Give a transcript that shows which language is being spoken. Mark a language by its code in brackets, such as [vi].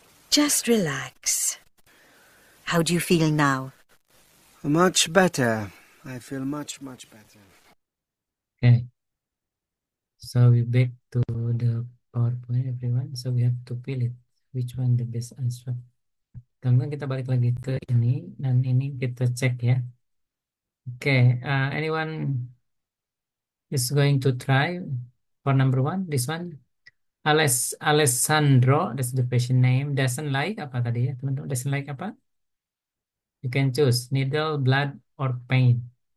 [en] Just relax. How do you feel now? Much better. I feel much, much better. Okay. So we back to the PowerPoint, everyone. So we have to fill it. Which one the best answer? [id] Teman-teman, kita balik lagi ke ini, dan ini kita cek ya. [en] Okay, anyone is going to try for number one? This one, Alessandro, that's the patient name. Doesn't like [id] apa tadi ya, teman-teman? [en] Doesn't like apa? You can choose needle, blood, or pain.